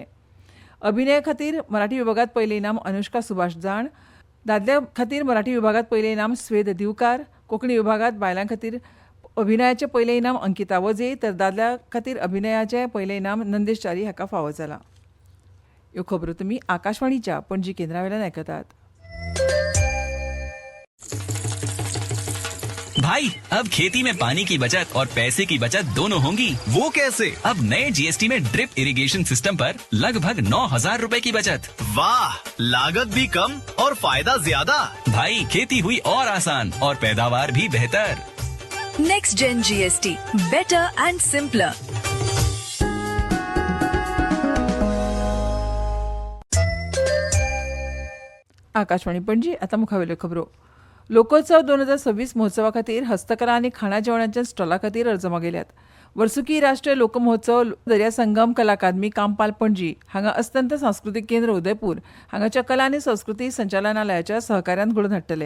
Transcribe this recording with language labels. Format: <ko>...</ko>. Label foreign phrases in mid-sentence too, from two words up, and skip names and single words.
<kok>अभिनय खातीर मराठी विभागात पयलें इनाम अनुष्का सुभाष जाण, दादल्या खातीर मराठी विभागात पयलें इनाम स्वेद दिवकार, कोंकणी विभागात बायलां खातीर अभिनयाचे पयलें इनाम अंकिता वजे तर दादल्या खातीर अभिनयाचे पयलें इनाम नंदेश च्यारी हाका फावो जाला. ह्यो खबरो तुमी आकाशवाणीच्या पणजी केंद्रावेल्यान आयकतात.</kok> <hi>भाई अब खेती में पानी की बचत और पैसे की बचत दोनों होंगी. वो कैसे? अब नए जीएसटी में</hi> <en>drip irrigation system</en> <hi>पर लगभग 9,000 रुपए की बचत. वाह, लागत भी कम और फायदा ज्यादा. भाई खेती हुई और आसान और पैदावार भी बेहतर.</hi> <en>Next Gen GST, better and simpler.</en> <kok>आकाशवाणी पणजी आता मुखावेल्यो खबरो. लोकोत्सव 2026 महोत्सवा खातीर हस्तकला आनी खाणा जेवणाच्या स्टॉला खातीर अर्ज मागयल्यात. वर्सुकी राष्ट्रीय लोकमहोत्सव दर्या संगम कला अकादमी कामपाल पणजी हांगा अस्तंत सांस्कृतीक केंद्र उदयपूर हांगाच्या कला आनी संस्कृती संचालनालयाच्या सहकार्यान घडोवन हाडटले.</kok>